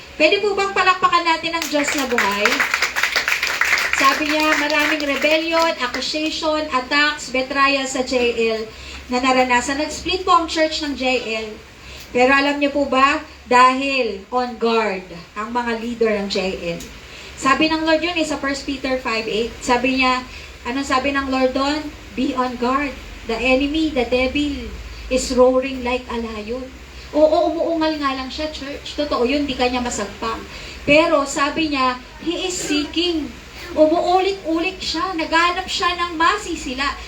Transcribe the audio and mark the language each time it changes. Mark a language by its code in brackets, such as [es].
[tl] Pwede po bang palakpakan natin ang Diyos na buhay? Sabi niya, maraming rebellion, accusation, attacks, betrayal sa JL na naranasan. Nag-split po ang church ng JL. Pero alam niyo po ba, dahil on guard ang mga leader ng JL. Sabi ng Lord yun sa 1 Peter 5:8. Sabi niya, anong sabi ng Lord doon? [en] Be on guard. The enemy, the devil, is roaring like a lion. [tl] Oo, umuungal nga lang siya, church. Totoo yun, di kanya masagpang. Pero sabi niya, [en] he is seeking. [tl] Umuulit-ulit siya, naghanap siya ng masisila.